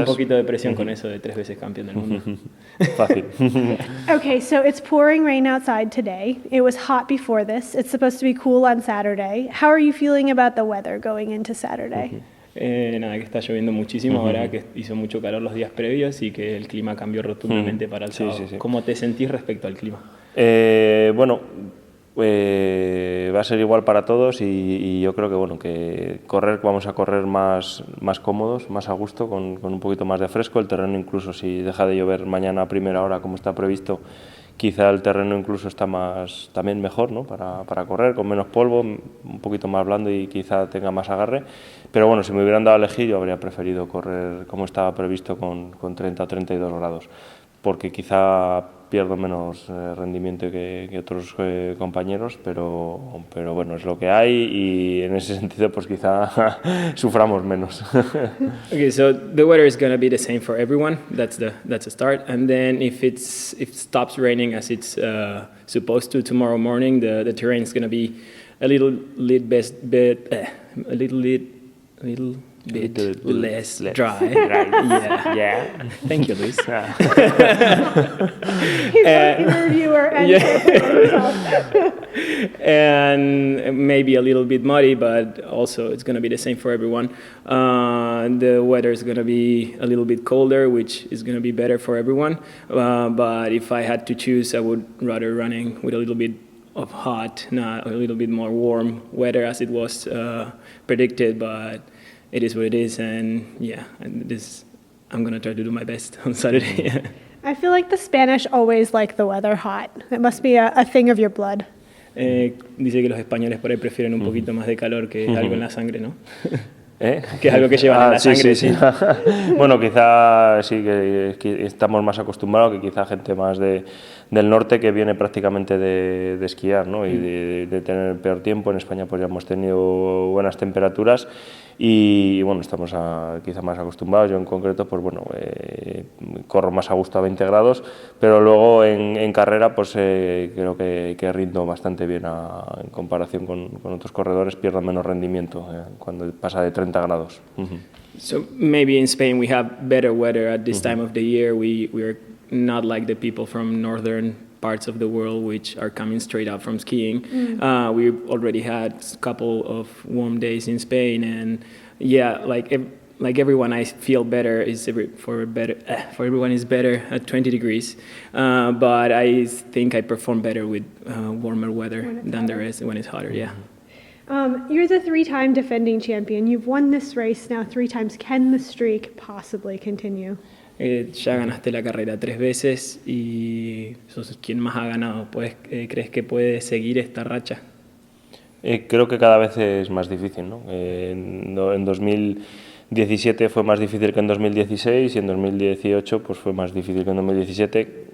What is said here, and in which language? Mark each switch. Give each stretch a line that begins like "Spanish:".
Spanish: Un poquito de presión con eso de 3 veces campeón del mundo. Fácil.
English: Okay, so it's pouring rain outside today. It was hot before this. It's supposed to be cool on Saturday. How are you feeling about the weather going into Saturday?
Spanish: Nada, que está lloviendo muchísimo ahora, que hizo mucho calor los días previos y que el clima cambió rotundamente para el sábado. Sí. ¿Cómo te sentís respecto al clima? Bueno, va a ser igual para todos y yo creo que bueno vamos a correr más cómodos, más a gusto, con un poquito más de fresco. El terreno, incluso si deja de llover mañana a primera hora como está previsto, quizá el terreno incluso está también mejor, ¿no? para correr, con menos polvo, un poquito más blando y quizá tenga más agarre. Pero bueno, si me hubieran dado a elegir, yo habría preferido correr como estaba previsto con 30 o 32 grados, porque quizá pierdo menos rendimiento que otros compañeros, pero bueno, es lo que hay y en ese sentido pues quizá suframos menos.
English: Okay, so the weather is going to be the same for everyone. That's a start. And then if it stops raining as it's supposed to tomorrow morning, the terrain is going to be a little bit less dry. Yeah. Thank you, Luis. He's both a reviewer and and maybe a little bit muddy, but also it's going to be the same for everyone. The weather is going to be a little bit colder, which is going to be better for everyone. But if I had to choose, I would rather running with a little bit of hot, not a little bit more warm weather as it was predicted, but it is what it is, and yeah, I'm going to try to do my best on Saturday. I feel like the Spanish always like the weather hot. It must be a thing of your blood.
Spanish: Dice que los españoles por ahí prefieren un poquito más de calor que algo en la sangre, ¿no? Que es algo que llevan en la sangre. Sí. Bueno, quizá sí que estamos más acostumbrados que quizá gente más del norte que viene prácticamente de esquiar, ¿no? Y de tener peor tiempo. En España pues ya hemos tenido buenas temperaturas y bueno, estamos quizá más acostumbrados. Yo en concreto pues bueno, corro más a gusto a 20 grados, pero luego en carrera pues creo que rindo bastante bien en comparación con otros corredores, pierdo menos rendimiento cuando pasa de 30 grados.
English: So maybe in Spain we have better weather at this time of the year. We're not like the people from northern parts of the world which are coming straight out from skiing. We already had a couple of warm days in Spain, and yeah, like everyone, I feel better for everyone is better at 20 degrees, but I think I perform better with warmer weather than the rest when it's hotter. Yeah. You're the 3-time defending champion. You've won this race now 3 times. Can the streak possibly continue?
Spanish: Ya ganaste la carrera 3 veces y sos quien más ha ganado. ¿Crees que puedes seguir esta racha? Creo que cada vez es más difícil, ¿no? En 2017 fue más difícil que en 2016 y en 2018 pues fue más difícil que en 2017.